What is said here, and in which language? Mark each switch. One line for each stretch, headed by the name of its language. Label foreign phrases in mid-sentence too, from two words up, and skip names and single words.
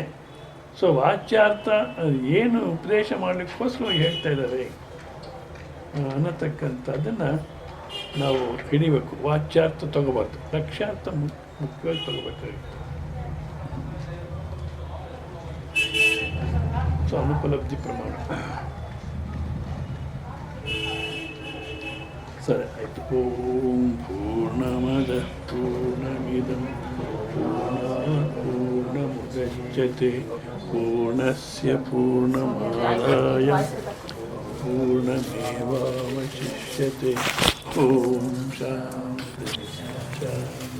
Kannada: ಸೊ ವಾಚ್ಯಾರ್ಥ ಏನು ಉಪದೇಶ ಮಾಡಲಿಕ್ಕೋಸ್ಕರ ಹೇಳ್ತಾ ಇದ್ದಾರೆ ಅನ್ನತಕ್ಕಂಥದ್ದನ್ನು ನಾವು ಹಿಡಿಬೇಕು. ವಾಚ್ಯಾರ್ಥ ತಗೋಬಾರ್ದು, ಲಕ್ಷ್ಯಾರ್ಥ ಮುಖ್ಯವಾಗಿ ತಗೋಬೇಕಾಗುತ್ತೆ. ಸೊ ಅನುಪಲಬ್ಧಿ ಪ್ರಮಾಣ ಸರಿ ಆಯಿತು.
Sanskrit: ಓಂ ಪೂರ್ಣಮದ ಪೂರ್ಣಮಿದಂ ಪೂರ್ಣಾತ್ ಪೂರ್ಣಮುದಚ್ಯತೆ ಪೂರ್ಣಸ್ಯ ಪೂರ್ಣಮಾದಾಯ ಪೂರ್ಣಮೇವಾವಶಿಷ್ಯತೆ. ಓಂ ಶಾಂತಿ ಶಾಂತಿ.